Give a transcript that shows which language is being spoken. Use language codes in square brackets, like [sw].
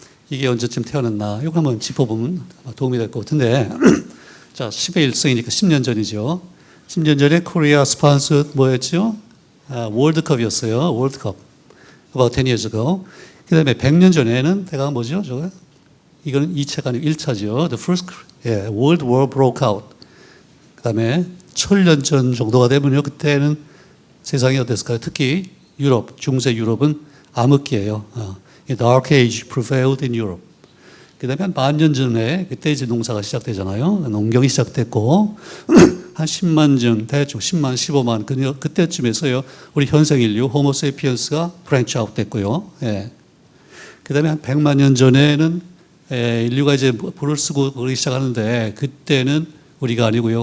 [ko] 이게 언제쯤 태어났나? 이거 한번 짚어보면 도움이 될 것 같은데. 자, 10의 1승이니까 10년 전이죠. 10년 전에 코리아 스폰서 뭐였죠? 월드컵이었어요. 월드컵. [en] About 10 years ago. [ko] 그 다음에 100년 전에는 대강 뭐죠? 저거? 이거는 2차가 아니고 1차죠. [en] The first World War broke out. [ko] 그 다음에 1000년 전 정도가 되면요. 그때는 세상이 어땠을까요? 특히 유럽, 중세 유럽은 암흑기예요. [en] Dark Age prevailed in Europe. [ko] 그 다음에 한 10,000년 전에 그때 이제 농사가 시작되잖아요. 농경이 시작됐고 한 10만 전, 대충 10만, 15만 그때쯤에서요. 우리 현생 인류 호모세피언스가 브랜치 아웃 됐고요. 예. 그 다음에 한 100만 년 전에는 인류가 이제 불을 쓰고 그러기 시작하는데 그때는 우리가 아니고요.